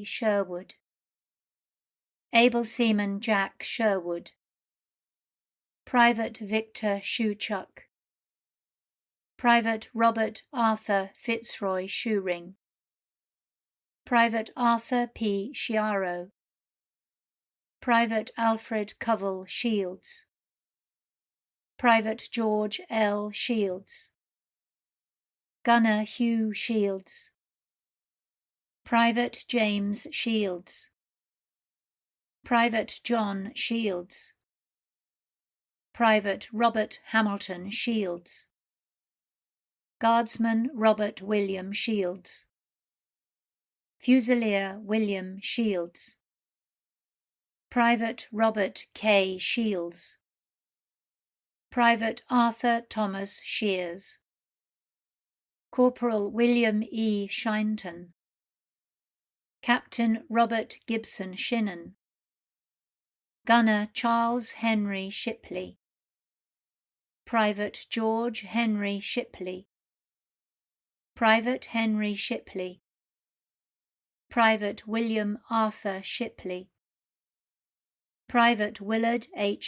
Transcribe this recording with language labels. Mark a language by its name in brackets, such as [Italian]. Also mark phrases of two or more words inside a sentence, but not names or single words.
[English] Sherwood, Able Seaman Jack Sherwood, Private Victor Shoechuck, Private Robert Arthur Fitzroy Shoering, Private Arthur P. Chiaro, Private Alfred Covell Shields, Private George L. Shields, Gunner Hugh Shields, Private James Shields, Private John Shields, Private Robert Hamilton Shields, Guardsman Robert William Shields, Fusilier William Shields, Private Robert K. Shields, Private Arthur Thomas Shears, Corporal William E. Shinton, Captain Robert Gibson Shinnon, Gunner Charles Henry Shipley, Private George Henry Shipley, Private Henry Shipley, Private William Arthur Shipley, Private Willard H.